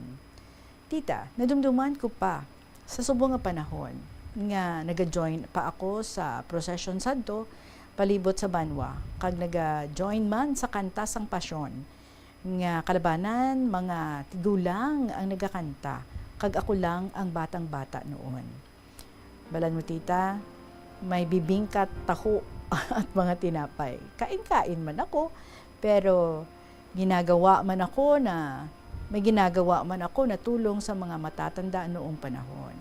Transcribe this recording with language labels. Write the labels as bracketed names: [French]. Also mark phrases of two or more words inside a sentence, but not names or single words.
[Hiligaynon] Tita, nadumduman ko pa sa subong nga panahon nga nag-join pa ako sa procession sadto palibot sa Banwa, kag naga-join man sa kanta sang pasyon, nga kalabanan, mga tigulang ang nagakanta, kag ako lang ang batang-bata noon. Balan mo, tita, [Filipino] may bibingkat, taho, at mga tinapay. Kain-kain man ako, pero may ginagawa man ako na tulong sa mga matatanda noong panahon.